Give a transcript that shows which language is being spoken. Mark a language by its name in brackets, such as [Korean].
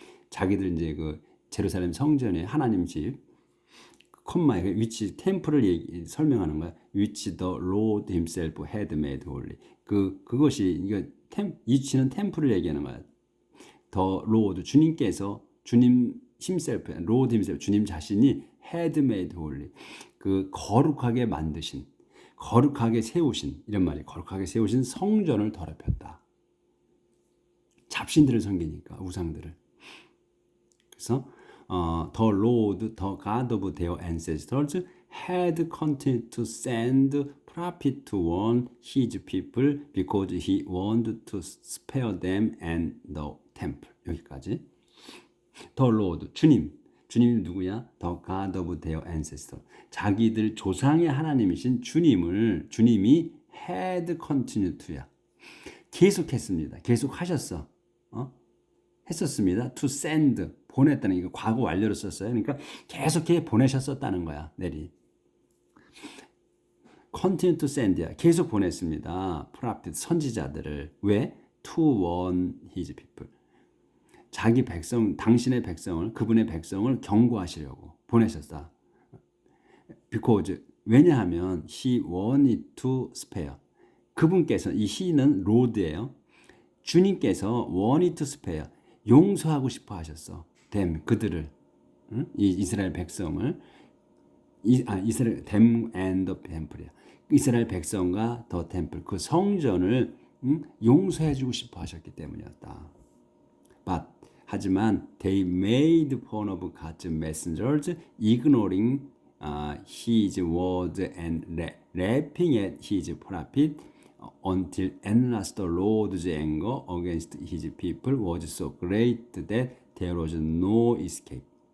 [Korean] 자기들 이제 그 제루살렘 성전에 하나님 집, 콤마에 위치, 템플을 설명하는 거야. [English] which the Lord himself had made holy. [Korean] 그것이, 이거 위치는 템플을 얘기하는 거야. [English] the Lord, [Korean] 주님께서, [English] 주님 himself, Lord himself, [Korean] 주님 자신이 [English] had made holy, [Korean] 그 거룩하게 만드신, 거룩하게 세우신 이런 말이 거룩하게 세우신 성전을 더럽혔다. 잡신들을 섬기니까 우상들을. 그래서 [English] the Lord, the God of their ancestors had continued to send prophet to warn his people because he wanted to spare them and the temple. [Korean] 여기까지. [English] The Lord, [Korean] 주님이 누구야? [English] The God of their ancestors. [Korean] 자기들 조상의 하나님이신 주님이 [English] had continued to [Korean] 야. 계속했습니다. 계속하셨어. 했었습니다. [English] To send, [Korean] 보냈다는 이거 과거 완료로 썼어요. 그러니까 계속해 보내셨었다는 거야. 내리. [English] continue to send야. [Korean] 계속 보냈습니다. prophet, 선지자들을. 왜? [English] To warn his people. [Korean] 자기 백성, 당신의 백성을, 그분의 백성을 경고하시려고 보내셨다. [English] Because, [Korean] 왜냐하면 [English] he wanted to spare. [Korean] 그분께서, 이 he는 Lord예요. 주님께서 [English] wanted to spare. [Korean] 용서하고 싶어 하셨어. [English] them, [Korean] 그들을. 이 이스라엘 백성을. [English] 이스라엘, them and the temple이야. [Korean] 이스라엘 백성과 [English] the temple, [Korean] 그 성전을 용서해 주고 싶어 하셨기 때문이었다. 하지만 [English] they made fun of God's messengers, ignoring his word and laughing at his prophet until at last the Lord's anger against his people was so great that there was no escape.